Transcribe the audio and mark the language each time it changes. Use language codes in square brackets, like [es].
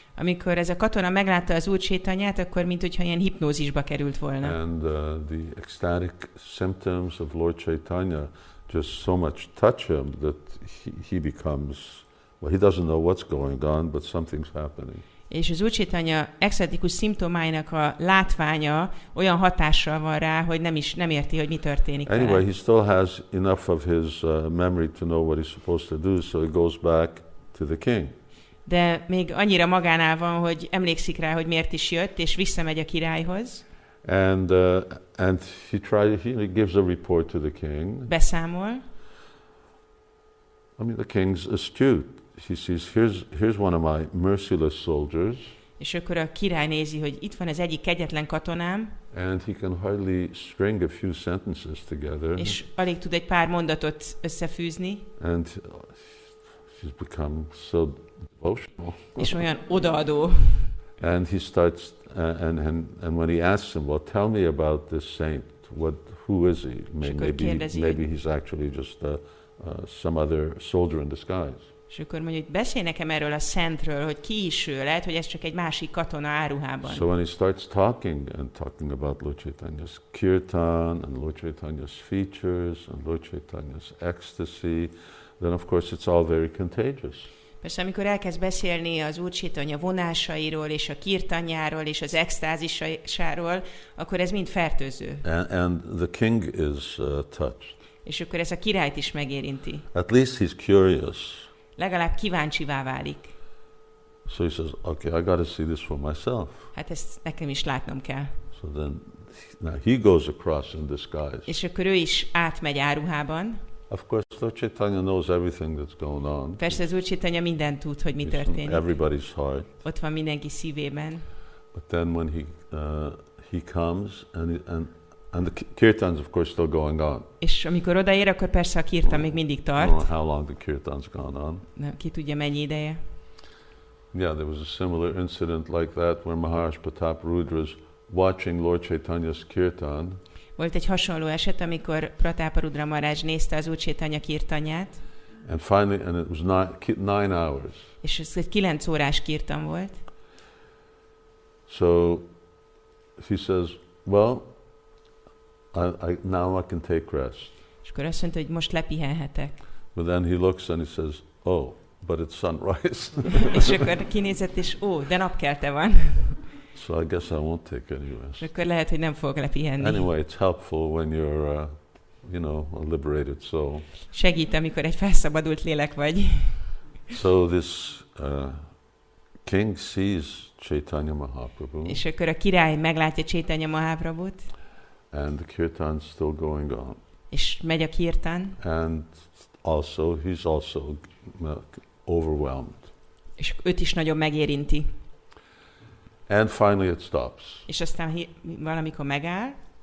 [hu] Amikor ez a katona meglátta az Úr Caitanyát, akkor minthogyha ilyen hipnózisba került volna. [en] And the ecstatic symptoms of Lord Caitanya just so much touch him that he becomes, he doesn't know what's going on, but something's happening. [hu] És az Úr Caitanya extatikus szimptomáinak a látványa olyan hatással van rá, hogy nem érti, hogy mi történik vele. [en] Anyway, he still has enough of his memory to know what he's supposed to do, so he goes back to the king. [hu] De még annyira magánál van, hogy emlékszik rá, hogy miért is jött, és visszamegy a királyhoz. [en] And he gives a report to the king. [hu] Beszámol. [en] The king's astute. He sees, here's one of my merciless soldiers. [hu] És akkor a király nézi, hogy itt van az egyik kegyetlen katonám. [en] And he can hardly string a few sentences together. [hu] És alig tud egy pár mondatot összefűzni. [en] And he's become so devotional. [hu] És olyan odaadó. [en] And he starts, and when he asks him, well, tell me about this saint. Who is he? Maybe he's actually just some other soldier in disguise. [hu] És akkor mondja, hogy beszélj nekem erről a szentről, hogy ki is ő, lehet, hogy ez csak egy másik katona áruhában. [en] So when he starts talking about Lord Chaitanya's kirtan and Lord Chaitanya's features and Lord Chaitanya's ecstasy, then of course it's all very contagious. [hu] Persze, amikor elkezd beszélni az Úr Chaitanya vonásairól, és a kirtanjáról, és az extázisáról, akkor ez mind fertőző. [en] And the king is touched. [hu] És akkor ez a királyt is megérinti. [en] At least he's curious. [hu] Legalább kíváncsivá válik. [en] So he says, okay, I got to see this for myself. [hu] Hát ezt nekem is látnom kell. [en] So then now he goes across in disguise. [hu] És akkor ő is átmegy áruhában. [en] Of course, Lord Chaitanya knows everything that's going on. [hu] Persze az Úr Chaitanya mindent tud, hogy mi történik. [en] Everybody's heart. [hu] Ott van mindenki szívében. [en] But then when he comes and the kirtan's of course still going on. [hu] És amikor odaér, akkor persze a kirtan még mindig tart. [en] I don't know how long the kirtan's gone on. [hu] Ki tudja mennyi ideje. [en] Yeah, there was a similar incident like that where Maharaj Pratap Rudra is watching Lord Chaitanya's kirtan. [hu] Volt egy hasonló eset, amikor Pratāparudra Maharaj nézte az Úr Chaitanya kirtanját. [en] And finally, and it was 9 hours. [hu] És ez egy 9 órás kirtan volt. [en] So he says, well, now I can take rest. [hu] És akkor azt mondta, hogy most lepihenhetek. [en] But then he looks and he says, oh, but it's sunrise. [hu] És akkor kinézett, és de napkelte van. [en] So I guess I won't take any rest. [hu] És akkor lehet, hogy nem fog lepihenni. [en] Anyway, it's helpful when you're, a liberated soul. [hu] Segít, amikor egy felszabadult lélek vagy. [en] So this king sees Caitanya Mahaprabhu. [hu] És akkor a király meglátja Caitanya Mahaprabhut. [en] And the kirtan's still going on. [hu] És megy a kirtan. [en] And also, he's also overwhelmed. [hu] És őt is nagyon megérinti. [en] And finally it stops. [hu] És aztán valamikor megáll.